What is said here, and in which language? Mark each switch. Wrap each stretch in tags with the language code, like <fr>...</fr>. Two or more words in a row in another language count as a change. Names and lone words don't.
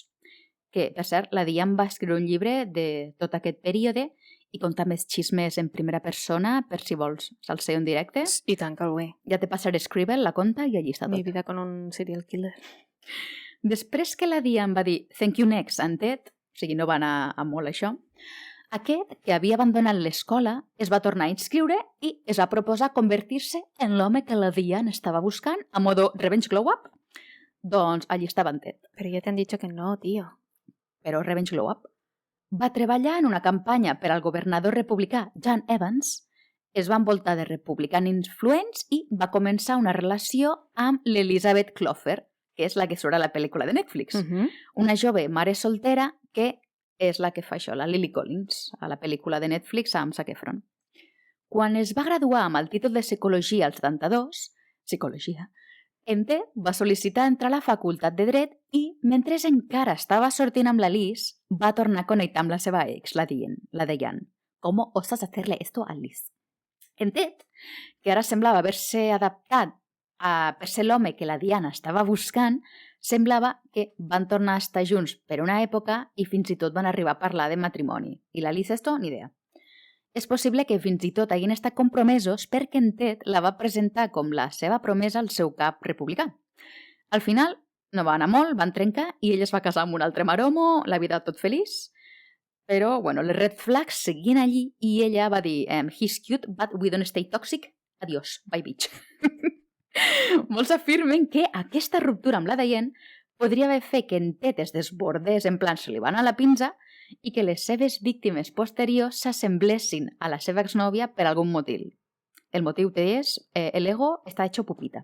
<ca>Que, per cert, la Diane va escriure un llibre de tot aquest període i contar més xismes en primera persona per si vols salseo en directe. I tant que el vull. Ja te passaré Scribble, la conta, i allí està tot. Mi vida con un serial killer. Després que la Diane va dir</ca> <en>«Thank you next»</en> <ca>en Ted, o sigui, no va anar a molt això, aquest, que havia abandonat l'escola, es va tornar a inscriure i es va proposar convertir-se en l'home que la Diane estava buscant</ca> <es>a modo</es> <en>revenge glow up.</en> <ca>Doncs allí estava en Ted. Però ja t'han dit que no, tio.</ca> <en>Però revenge glow up.</en> <ca>Va treballar en una campanya per al governador republicà John Evans, es va envoltar de republicans influents i va començar una relació amb l'Elizabeth Clover, que és la que surt a la pel·lícula de Netflix. Una jove mare soltera que és la que fa això, la Lily Collins, a la pel·lícula de Netflix amb Zac Efron. Quan es va graduar amb el títol de Psicologia al 72, Psicologia, en Ted va sol·licitar entrar a la facultat de Dret i, mentre encara estava sortint amb la Liz, va tornar a connectar amb la seva ex, la Diane.</ca> <es>¿Cómo osas hacerle esto a Liz?</es> <ca>En Ted, que ara semblava haver-se adaptat per ser l'home que la Diana estava buscant, semblava que van tornar a estar junts per una època i fins i tot van arribar a parlar de matrimoni. I la Liz esto, ni idea. És possible que fins i tot hagin estat compromesos perquè en Ted la va presentar com la seva promesa al seu cap republicà. Al final, no va anar molt, van trencar i ell es va casar amb un altre maromo, la vida tot feliç. Però, bueno, les</ca> <en>red flags</en> <ca>seguien allí i ella va dir</ca> <en>he's cute, but we don't stay toxic. Adiós, bye bitch.</en> <ca>Molts afirmen que aquesta ruptura amb la Diane podria haver fet que en Ted es desbordés en plan se li va anar a la pinza i que les seves víctimes posteriors s'assemblessin a la seva exnòvia per algun motiu. El motiu és el ego està</ca> <es>hecho pupita.</es>